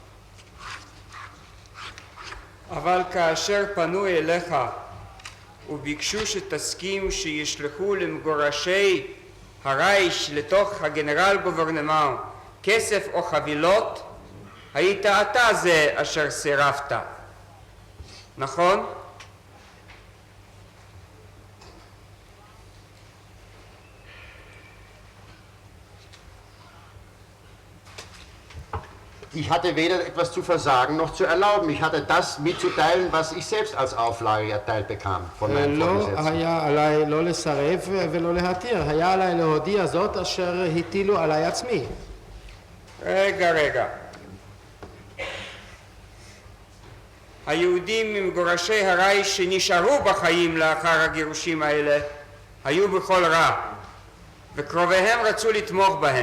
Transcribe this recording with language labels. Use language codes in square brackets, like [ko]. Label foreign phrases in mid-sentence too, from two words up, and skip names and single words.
[he] אבל כאשר פנו אליך וביקשו שתסכים שישלחו למגורשי הרייש לתוך הגנרל גוברנמנט כסף או חבילות, היית אתה זה אשר סירבת, נכון? [de] Ich hatte weder etwas zu versagen noch zu erlauben. Ich hatte das mitzuteilen, was ich selbst als Auflage erteilt bekam von meinem [he] לא [de] Vorgesetzten. [he] היה עליי לא לסרב ולא להתיר, היה עליי להודיע זאת אשר הטילו עליי עצמי. רגע. היהודים ממגורשי הרייש שנשארו בחיים לאחר הגירושים האלה היו בכל רע, וקרוביהם רצו לתמוך בהם.